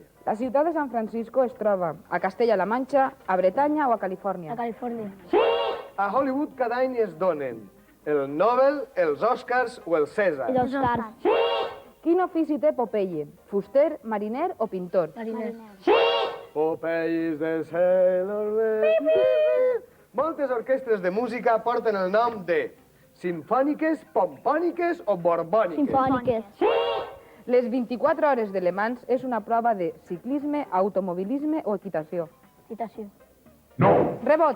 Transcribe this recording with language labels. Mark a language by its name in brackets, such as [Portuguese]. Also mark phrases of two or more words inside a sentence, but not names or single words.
[Catalan] La ciutat de San Francisco es troba a Castella-La Manxa, a Bretanya o a Califòrnia? A Califòrnia. A Hollywood cada any es donen el Nobel, els Oscars o el César. Els Oscars. Quin ofici té Popeye? Fuster, mariner o pintor? Mariner. [English] Popeye is the sailor man. [Catalan] Moltes orquestres de música porten el nom de simfòniques, pompòniques o borbòniques. Simfòniques. Les 24 hores de Le Mans és una prova de ciclisme, automobilisme o equitació? Equitació. No. Rebot.